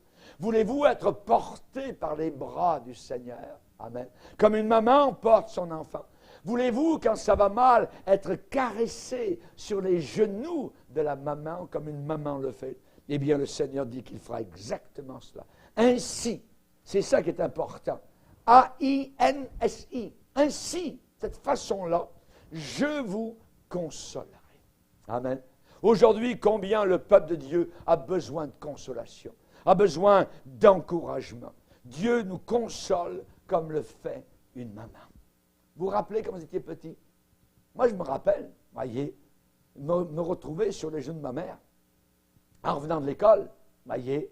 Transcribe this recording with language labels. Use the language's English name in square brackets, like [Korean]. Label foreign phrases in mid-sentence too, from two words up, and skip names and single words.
[French] Voulez-vous être porté par les bras du Seigneur? Amen. Comme une maman porte son enfant. Voulez-vous, quand ça va mal, être caressé sur les genoux de la maman, comme une maman le fait? Eh bien, le Seigneur dit qu'il fera exactement cela. Ainsi, c'est ça qui est important. A-I-N-S-I. Ainsi, cette façon-là, je vous consolerai. Amen. Aujourd'hui, combien le peuple de Dieu a besoin de consolation, a besoin d'encouragement. Dieu nous console comme le fait une maman. Vous vous rappelez quand vous étiez petit? Moi, je me rappelle, voyez, me retrouver sur les genoux de ma mère, en revenant de l'école, voyez.